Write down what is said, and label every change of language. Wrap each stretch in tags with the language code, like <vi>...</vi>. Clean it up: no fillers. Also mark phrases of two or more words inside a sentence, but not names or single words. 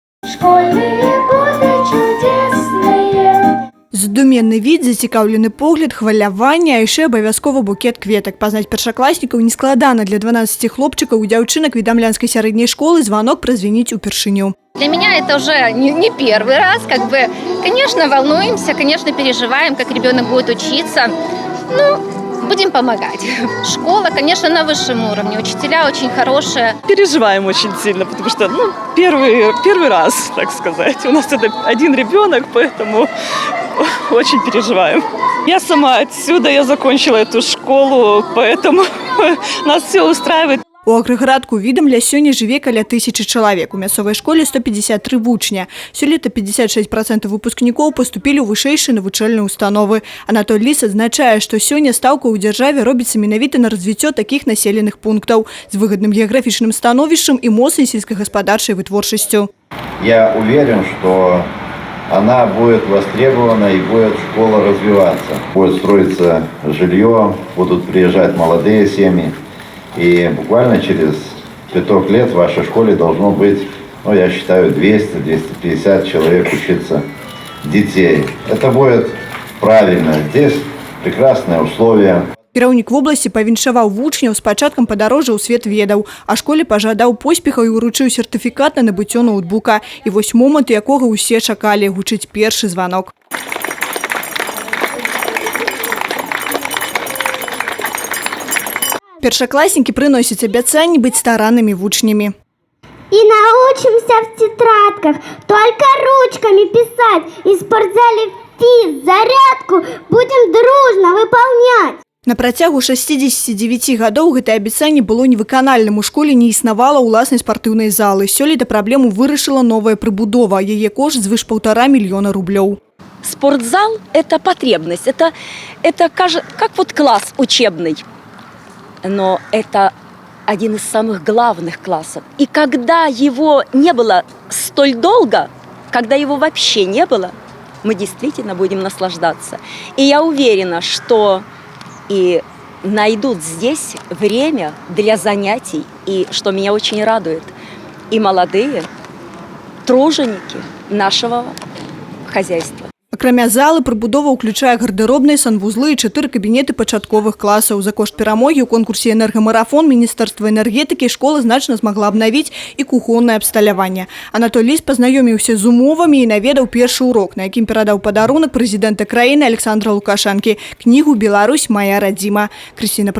<ru>Школьные годы чудесные.</ru> <be>Здуменны від, зацікаўлены погляд, хваляванне, а яшчэ абавязкова букет кветак. Пазнаць першакласнікаў нескладана. Для 12 хлопчыкаў і дзяўчынак Відамлянскай сярэдняй школы звонок празвініць упершыню.</be> <ru>Для меня это уже не первый раз. Конечно, волнуемся, конечно, переживаем, как ребенок будет учиться. Ну, будем помогать. Школа, конечно, на высшем уровне. Учителя очень хорошие. Переживаем очень сильно, потому что первый раз, так сказать. У нас это один ребенок, поэтому очень переживаем. Я сама отсюда, я закончила эту школу, поэтому нас все устраивает.</ru> <be>У агрэградку Відамля сёння жыве каля 1000 чалавек. У мясцовай школе 153 вучня. Сёлета 56% выпускнікоў паступілі ў вышэйшыя навучальныя установы. Анатоль Ліс адзначае, што сёння стаўка ў дзяржаве робіцца менавіта на развіццё такіх населеных пунктаў з выгадным геаграфічным становішчам і моцнай сельскагаспадарчай вытворчасцю.</be> <ru>Я уверен, что она будет востребована и будет школа развиваться. Будет строиться жилье, будут приезжать молодые семьи. И буквально через 5 лет в вашей школе должно быть, я считаю, 200-250 человек учиться детей. Это будет правильно. Здесь прекрасные условия.</ru> <be>Кіраўнік вобласці павіншаваў вучняў з пачаткам падарожжа ў свет ведаў, а школе пажадаў поспехаў і ўручыў сертыфікат на набыццё ноутбука. І вось момант, якога ўсе чакалі, гучыць першы званок. Першакласнікі прыносяць абяцанні быць стараннымі вучнямі.</be> <ru>И научимся в тетрадках только ручками писать. И в спортзале зарядку будем дружно выполнять.</ru> <be>На працягу 69 гадоў гэтае абяцанне было невыканальным. У школе не існавала ўласнай спартыўнай залы. Сёлета праблему вырашыла новая прыбудова. Яе кошт звыш 1,5 мільёна рублёў.</be> <ru>Спортзал – это потребность, это как вот класс учебный. Но это один из самых главных классов. И когда его не было столь долго, когда его вообще не было, мы действительно будем наслаждаться. И я уверена, что и найдут здесь время для занятий, и что меня очень радует, и молодые труженики нашего хозяйства.</ru> <be>Акрамя залы, прыбудова ўключае гардеробныя, санвузлы і 4 кабінеты пачатковых класаў. За кошт перамогі ў конкурсе «Энергамарафон» Міністэрства энергетыкі школа значна змагла абнавіць і кухоннае абсталяванне. Анатоль Ліс пазнаёміўся з умовамі і наведаў першы урок, на якім перадаў падарунак прэзідэнта краіны Александра Лукашэнкі – кнігу «Беларусь – моя радзіма».</be>